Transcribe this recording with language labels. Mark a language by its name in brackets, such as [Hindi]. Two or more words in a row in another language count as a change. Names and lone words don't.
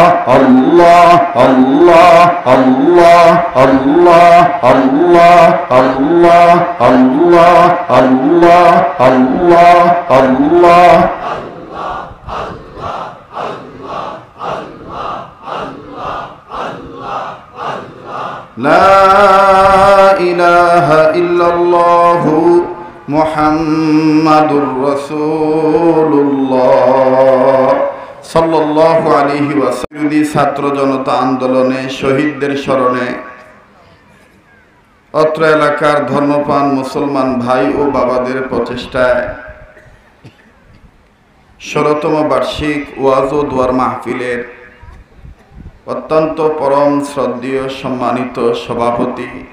[Arabic] Allah, Allah, Allah, Allah, Allah, Allah, Allah, Allah, Allah, Allah. لا إله إلا الله محمد رسول الله صلى الله عليه وسلم. [Bangla] ছাত্র জনতা আন্দোলনে শহীদদের স্মরণে অত্র এলাকার ধর্মপ্রাণ মুসলমান ভাই ও বাবাদের প্রচেষ্টায় ১৬তম বার্ষিক ওয়াজ ও দোয়ার মাহফিলের অত্যন্ত পরম শ্রদ্ধেয় সম্মানিত সভাপতি